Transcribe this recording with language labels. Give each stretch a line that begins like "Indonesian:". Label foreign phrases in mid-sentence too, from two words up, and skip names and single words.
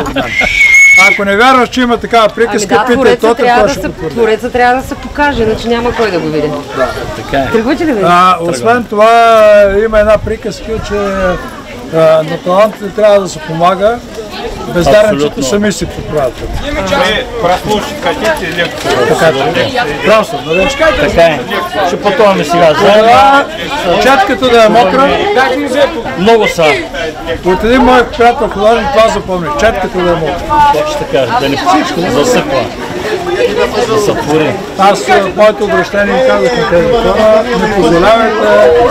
Bulgarian: Ако не вярваш, че има такава приказка, питай тока, той ще потвърди. Твореца трябва да се покаже, иначе няма кой да го види. Така е. Тръгвате ли? Освен това, има една приказка, че на талантите трябва да се помага, бездарниците сами си поправят.
Russian: Прослушать хотите лекцию? Просто,
Bulgarian: нали? Така е. Ще пътуваме сега. Четката да е мокра. Много са. От един мой приятел художник това запомни. Четката да е мокра. Точно така, да не засъхва. Да се твори. Аз в моето обращение казах на тези хора, не позволявайте.